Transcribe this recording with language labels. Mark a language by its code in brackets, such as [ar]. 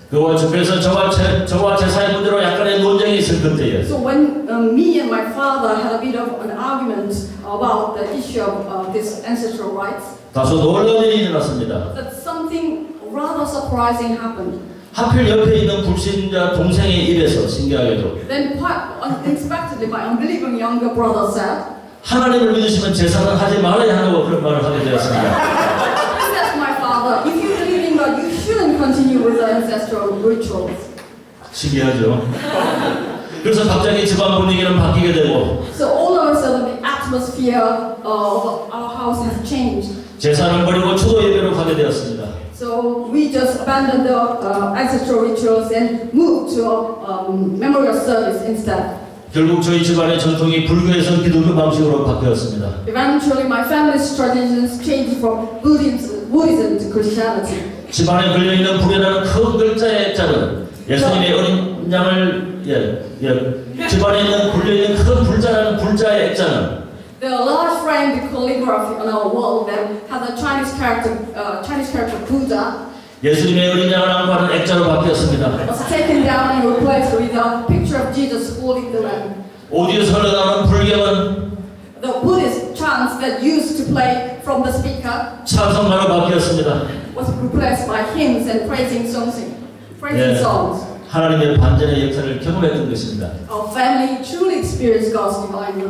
[ko] 그래서 저와 제사의 문제로 약간의 논쟁이 있을 그때에 [en] So when me and my father had a bit of an argument about the issue of these ancestral rites, [ko] 다소 놀라운 일이 일어났습니다. [en] that something rather surprising happened. [ko] 하필 옆에 있는 불신자 동생의 입에서 신기하게도 [en] Then quite unexpectedly, my unbelieving younger brother said, [ko] 하나님을 믿으시면 제사는 하지 말아야 한다고 그런 말을 하게 되었습니다. [en] he said to my father, if you believe in God, you shouldn't continue with the ancestral rituals. [ko] 신기하죠? 그래서 갑자기 집안 분위기는 바뀌게 되고 [en] So all of a sudden, the atmosphere of our house has changed. [ko] 제사를 버리고 추도 예배로 가게 되었습니다. [en] So we just abandoned the ancestral rituals and moved to memorial service instead. [ko] 결국 저희 집안의 전통이 불교에서 기독교 방식으로 바뀌었습니다. [en] Eventually, my family's traditions changed from Buddhism to Christianity. [ko] 집안에 걸려있는 불이라는 큰 글자의 자는 예수님의 어린 양을 집안에 있는 걸려있는 큰 불자라는 불자의 액자는 [en] The large framed calligraphy on our wall that has a Chinese character Buddha. [ko] 예수님의 어린 양을 안고하는 액자로 바뀌었습니다. [en] was taken down and replaced with a picture of Jesus holding the lamb. [ko] 오디오에서 흘러나오는 불경은 [en] The Buddhist chants that used to play from the speaker [ko] 찬송가로 바뀌었습니다. [en] was replaced by hymns and praising songs. [ko] 예, [en] songs. [ko] 하나님의 반전의 역사를 경험했던 것입니다. [en] Our family truly experienced God's divine revival.